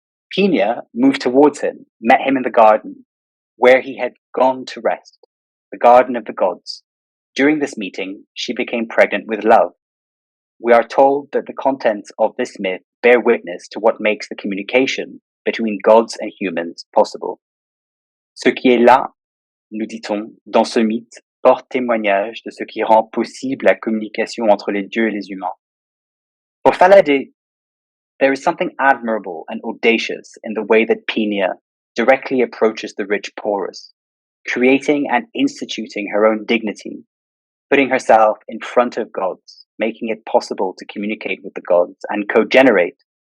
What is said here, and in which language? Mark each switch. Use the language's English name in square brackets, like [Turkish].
[English] Pinia moved towards him, met him in the garden, where he had gone to rest, the garden of the gods. During this meeting, she became pregnant with love. We are told that the contents of this myth bear witness to what makes the communication between gods and humans possible. [French] Ce qui est là, nous dit-on, dans ce mythe, porte témoignage de ce qui rend possible la communication entre les dieux et les humains. [English] For Faladé, there is something admirable and audacious in the way that Pinia directly approaches the rich Porus, creating and instituting her own dignity, putting herself in front of gods, making it possible to communicate with the gods and co-generate.